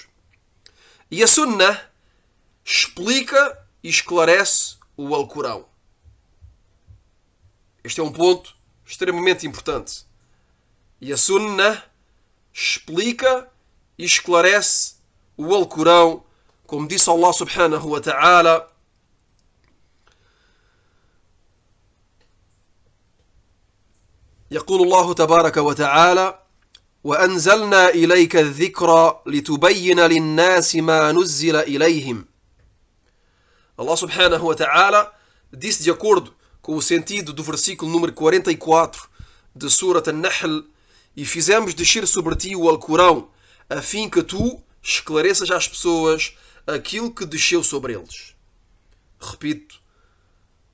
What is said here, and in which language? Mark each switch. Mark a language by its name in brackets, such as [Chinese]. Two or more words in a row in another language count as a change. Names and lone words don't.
[Portuguese] E a sunnah explica e esclarece o Alcorão. Este é um ponto extremamente importante. E a sunnah explica e esclarece o Alcorão, como disse Allah [Arabic] سبحانه وتعالى: يقول الله تبارك وتعالى: وأنزلنا إليك الذكر لتبين للناس ما نزل إليهم. [Portuguese] Allah [Arabic] سبحانه وتعالى [Portuguese] disse, de acordo com o sentido do versículo número 44 de Surat An-Nahl: e fizemos descer sobre ti o Alcorão, a fim que tu esclareças às pessoas aquilo que desceu sobre eles.